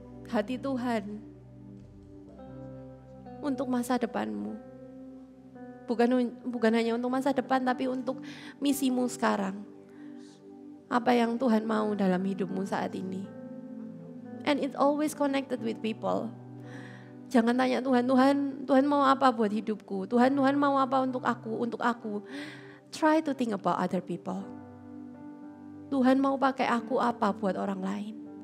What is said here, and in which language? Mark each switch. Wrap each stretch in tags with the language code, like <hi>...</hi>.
<id>Hati Tuhan untuk masa depanmu. Bukan hanya untuk masa depan, tapi untuk misimu sekarang. Apa yang Tuhan mau dalam hidupmu saat ini.</id> <en>And it's always connected with people.</en> <id>Jangan tanya Tuhan mau apa buat hidupku? Tuhan mau apa untuk aku?</id> <en>Try to think about other people.</en> <id>Tuhan mau pakai aku apa buat orang lain?</id>